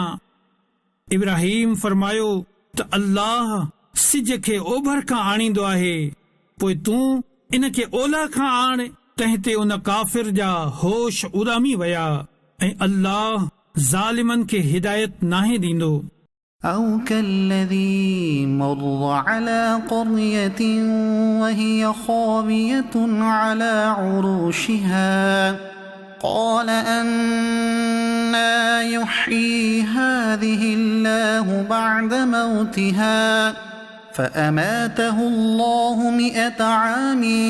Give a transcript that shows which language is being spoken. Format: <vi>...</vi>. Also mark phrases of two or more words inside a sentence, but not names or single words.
<sd>इब्राहिम फरमायो त अल्लाह सिज खे ओभर खां आणींदो आहे, पोइ तूं इनखे ओलह खां आण। तंहिं ते उन काफ़िर जा होश उॾामी विया ऐं अल्लाह ज़ालिमनि खे हिदायत नाहे ॾींदो।</sd> <ar>أو كالذي مر على قرية وهي خاوية على عروشها قال أنى يحيي هذه الله بعد موتها فأماته الله 100 عام</ar>